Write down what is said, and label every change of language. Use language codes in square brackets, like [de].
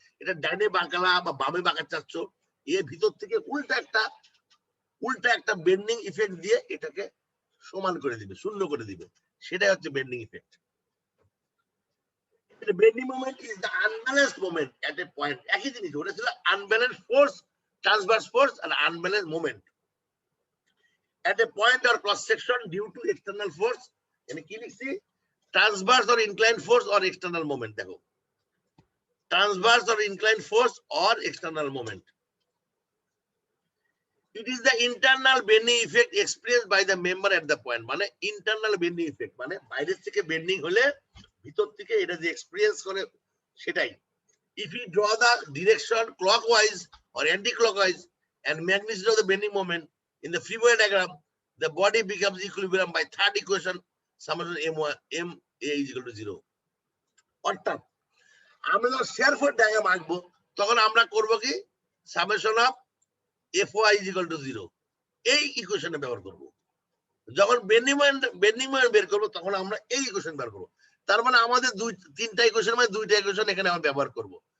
[bn] এটা ডাইনে বাঁকালা বা বামে বাঁকা চাচ্ছ, এর ভিতর থেকে উল্টা একটা বেন্ডিং ইফেক্ট দিয়ে এটাকে সমান করে দিবে, শূন্য করে দিবে, সেটাই হচ্ছে bending effect. [en] Bending moment is the unbalanced moment at a point. [bn] একই জিনিস, ওটা ছিল unbalance force, transverse force আর unbalance moment [en] at a point or cross section due to external force। [bn] এখানে কি লিখছি? [en] Transverse or inclined force or external moment। [bn] দেখো, [en] Transverse or inclined force or external moment। It is the internal bending effect experienced by the member at the point। [bn] মানে internal bending effect মানে বাইরে থেকে bending হলে ভিতর থেকে এটা যে এক্সপেরিয়েন্স করে সেটাই। [en] If we draw the direction clockwise or anti-clockwise and magnitude of the bending moment in the free body diagram, the body becomes equilibrium by third equation, summation m a is equal to 0। [bn] অর্থাৎ আমরা যখন share force diagram আঁকবো তখন আমরা করব কি, summation of fy is equal to 0 এই ইকুয়েশনে ব্যবহার করব। যখন বেন্ডিং মোমেন্ট বের করব তখন আমরা এই ইকুয়েশন ব্যবহার করব। তার মানে আমাদের তিনটা ইকুয়েশন মানে দুইটা ইকুয়েশন এখানে আমরা ব্যবহার করব।